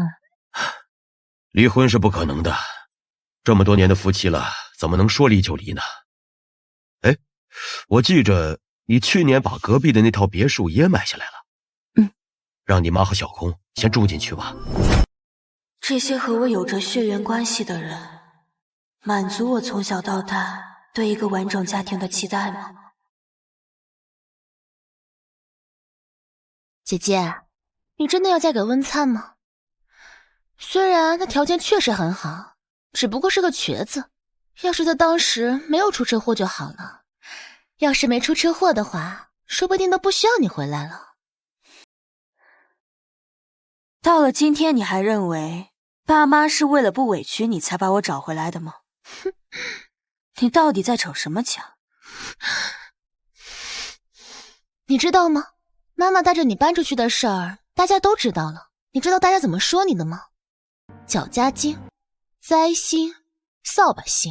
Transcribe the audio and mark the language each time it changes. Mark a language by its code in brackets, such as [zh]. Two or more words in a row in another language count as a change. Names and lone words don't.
[zh] 離婚是不可能的，這麼多年的夫妻了，怎麼能說離就離呢？哎，我記着你去年把隔壁的那套別墅也買下來了。讓你媽和小空先住進去吧。這些和我有着血緣關係的人，滿足我從小到大對一個完整家庭的期待嗎？姐姐，你真的要嫁給溫燦嗎？雖然他條件確實很好，只不過是個瘸子，要是在當時沒有出車禍就好了。要是沒出車禍的話，說不定都不需要你回來了。到了今天，你還認為爸媽是為了不委屈你才把我找回來的嗎？你到底在逞什麼強？你知道嗎？媽媽帶着你搬出去的事兒，大家都知道了。你知道大家怎麼說你的嗎？腳家精、災星、掃把星。